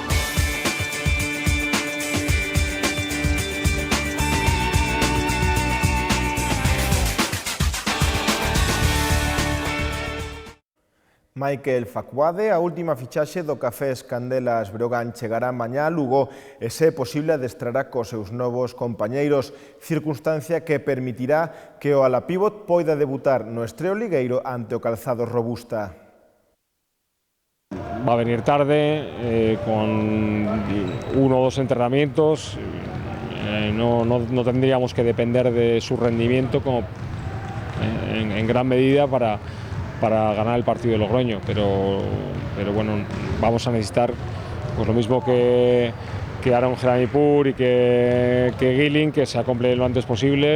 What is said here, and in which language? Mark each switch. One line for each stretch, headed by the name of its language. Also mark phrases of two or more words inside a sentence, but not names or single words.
Galician: Michael Facuade, a última fichaxe do Cafés Candelas Breogán chegará mañá a Lugo e, se é posible, adestrará cos seus novos compañeiros, circunstancia que permitirá que o ala pívot poida debutar no Estreo Ligueiro ante o Calzado Robusta.
Spanish: Va a venir tarde, con 1 o 2 entrenamientos, no tendríamos que depender de su rendimiento como en gran medida para ganar el partido de Logroño, pero bueno, vamos a necesitar pues lo mismo que Aaron Geranipur y que Gilling, que se acople lo antes posible.